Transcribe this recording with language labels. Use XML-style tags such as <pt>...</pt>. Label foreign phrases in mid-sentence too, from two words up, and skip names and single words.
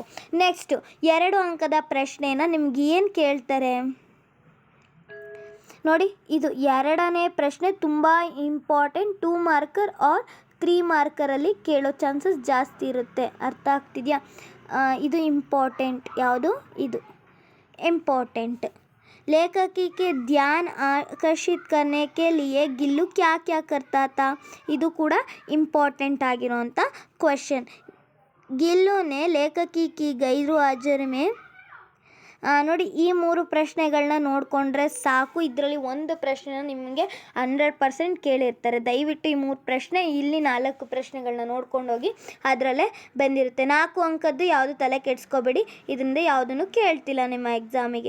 <kn>ನೆಕ್ಸ್ಟು 2 ಅಂಕದ ಪ್ರಶ್ನೆನ ನಿಮ್ಗೆ ಏನು ಕೇಳ್ತಾರೆ ನೋಡಿ. ಇದು 2ನೇ ಪ್ರಶ್ನೆ ತುಂಬ ಇಂಪಾರ್ಟೆಂಟ್. 2 ಮಾರ್ಕರ್ ಆರ್ 3 ಮಾರ್ಕರಲ್ಲಿ ಕೇಳೋ ಚಾನ್ಸಸ್ ಜಾಸ್ತಿ ಇರುತ್ತೆ. ಅರ್ಥ ಆಗ್ತಿದೆಯಾ? ಇದು ಇಂಪಾರ್ಟೆಂಟ್. ಯಾವುದು? ಇದು ಇಂಪಾರ್ಟೆಂಟ್.</kn> <hi>लेखकी के ध्यान आकर्षित करने के लिए गिल्लू क्या क्या करता था.</hi> <kn>ಇದು ಕೂಡ ಇಂಪಾರ್ಟೆಂಟ್ ಆಗಿರೋಂಥ ಕ್ವೆಶನ್.</kn> <hi>गिल्लू ने लेखकी की गैर हाजिर में</hi> <kn>ನೋಡಿ ಈ 3 ಪ್ರಶ್ನೆಗಳನ್ನ ನೋಡಿಕೊಂಡ್ರೆ ಸಾಕು. ಇದರಲ್ಲಿ ಒಂದು ಪ್ರಶ್ನೆನ ನಿಮಗೆ 100% ಕೇಳಿರ್ತಾರೆ. ದಯವಿಟ್ಟು ಈ 3 ಪ್ರಶ್ನೆ, ಇಲ್ಲಿ 4 ಪ್ರಶ್ನೆಗಳನ್ನ ನೋಡ್ಕೊಂಡು ಹೋಗಿ, ಅದರಲ್ಲೇ ಬಂದಿರುತ್ತೆ. 4 ಅಂಕದ್ದು ಯಾವುದು ತಲೆ ಕೆಡಿಸ್ಕೋಬೇಡಿ, ಇದರಿಂದ ಯಾವುದನ್ನು ಕೇಳ್ತಿಲ್ಲ ನಿಮ್ಮ ಎಕ್ಸಾಮಿಗೆ.</kn>